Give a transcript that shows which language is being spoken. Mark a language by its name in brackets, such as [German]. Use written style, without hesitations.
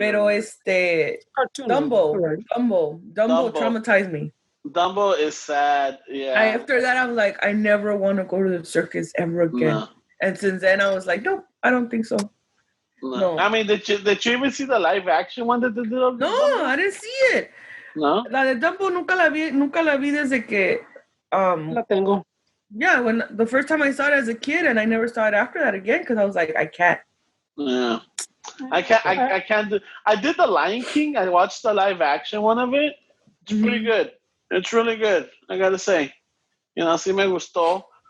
[English] Pero Dumbo traumatized me. Dumbo is sad. Yeah. After that, I was like, I never want to go to the circus ever again. No. And since then, I was like, nope, I don't think so. No. I mean, did you even see the live action one that they did? No, I didn't see it. No. [Spanish] La de Dumbo nunca la vi desde que. La tengo. [English] Yeah, when the first time I saw it as a kid, and I never saw it after that again because I was like, I can't. Yeah. I can't do. I did the Lion King. I watched the live action one of it. It's pretty good. It's really good. I gotta say, [Spanish] sí me gustó.